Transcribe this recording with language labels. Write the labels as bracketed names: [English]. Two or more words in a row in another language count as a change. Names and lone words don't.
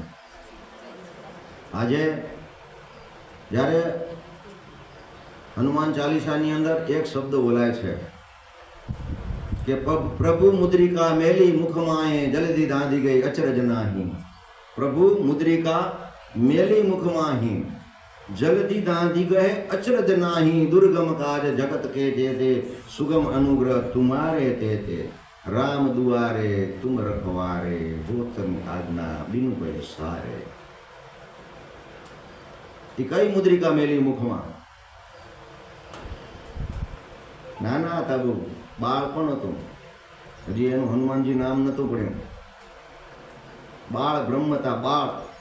[Gujarati] આજે જ્યારે હનુમાન ચાલીસાની અંદર એક શબ્દ બોલાય છે કે [Awadhi] प्रभु मुद्रिका मेली मुखमाए, जल्दी दांधी गई अचरज नाही. प्रभु मुद्रिका मेली मुखमाही, जल्दी दांधी गए अचरज नाही. दुर्गम काज जगत के जेते, सुगम अनुग्रह तुम्हारे तेते. राम दुआरे तुम रखवारे, होतन आज्ञा बिनु भय सारे. [Gujarati] એ કઈ મુદ્રિકા મેલી મુખમાં? નાના હતા, બહુ બાળપણ હતું, હજી એનું હનુમાનજી નામ નતું પડ્યું. બાળ બ્રહ્મ હતા, બાળ.